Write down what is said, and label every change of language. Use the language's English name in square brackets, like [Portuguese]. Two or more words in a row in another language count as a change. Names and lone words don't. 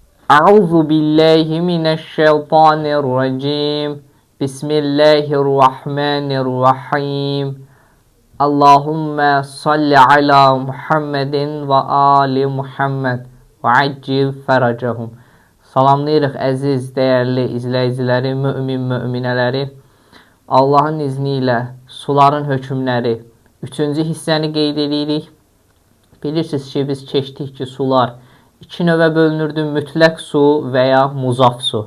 [Arabic] أعوذ بالله من الشيطان الرجيم. Bismillahirrahmanirrahim. اللهم صل على محمد وآل محمد وعجل فرجهم. [Azerbaijani] Salamlayırıq əziz, dəyərli izləyiciləri, müminələri. Allahın izni ilə suların hökmləri 3-cü hissəni qeyd edirik. Bilirsiniz ki, biz keçdik ki, sular 2 növə bölünürdü: mütləq su və ya muzaf su.